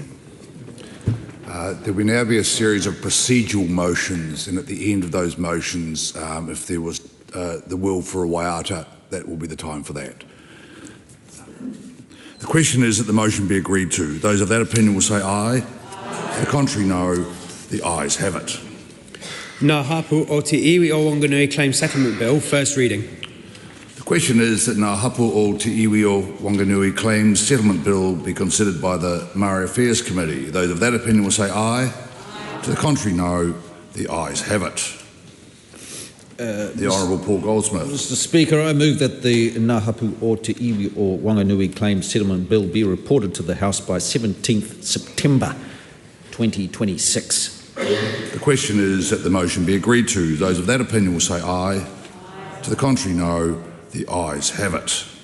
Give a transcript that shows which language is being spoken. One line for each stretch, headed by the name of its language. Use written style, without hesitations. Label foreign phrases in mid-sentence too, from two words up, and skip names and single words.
English: There will now be a series of procedural motions, and at the end of those motions, if there was the will for a waiata, that will be the time for that. The question is that the motion be agreed to. Those of that opinion will say aye. To the contrary, no. The ayes have it. Ngā hapu o te iwi o Whanganui Claim Settlement Bill, first reading. The question is that Ngā hapu o te iwi o Whanganui Claims Settlement Bill be considered by the Maori Affairs Committee. Those of that opinion will say aye. To the contrary, no. The ayes have it. The Honourable Paul Goldsmith. Mr. Speaker, I move that the Ngā hapu o te iwi o Whanganui Claims Settlement Bill be reported to the House by 17th September 2026. The question is that the motion be agreed to. Those of that opinion will say aye. To the contrary, no. The ayes have it.